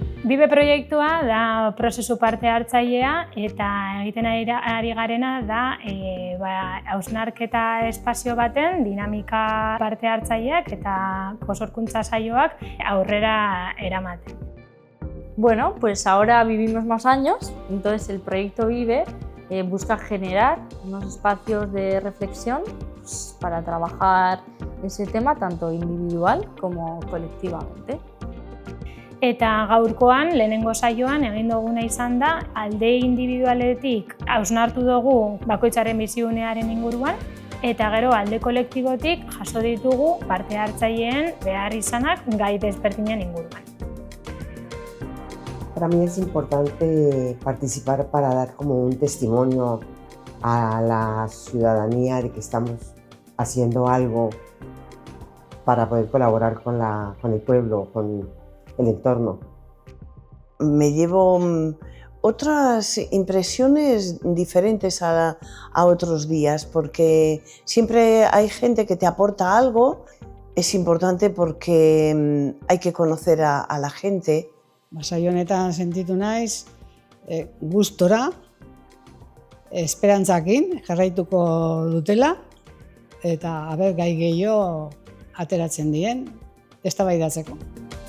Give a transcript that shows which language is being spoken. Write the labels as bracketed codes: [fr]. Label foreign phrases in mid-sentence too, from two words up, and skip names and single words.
[eu] Bibe proiektua da prozesu parte hartzailea eta egiten ari garena da hausnarketa espazio baten dinamika parte hartzaileak eta sorkuntza saioak aurrera eramaten. [es] Bueno, pues ahora vivimos más años, entonces el proyecto Vive busca generar unos espacios de reflexión para trabajar ese tema tanto individual como colectivamente. [eu] Eta gaurkoan, lehenengo saioan egin duguna izan da, alde individualetik hausnartu dugu bakoitzaren bizigunearen inguruan, eta gero alde kolektibotik jaso ditugu parte hartzaileen behar izanak gai desberdinen inguruan. [es] Para mí es importante participar para dar como un testimonio a la ciudadanía de que estamos haciendo algo para poder colaborar con el pueblo, con el entorno. Me llevo otras impresiones diferentes a otros días, porque siempre hay gente que te aporta algo. Es importante porque hay que conocer a la gente. [eu] Saio honetan sentitu naiz gustora, esperantzakin jarraituko dutela eta gai gehiago ateratzen dien eztabaidatzeko.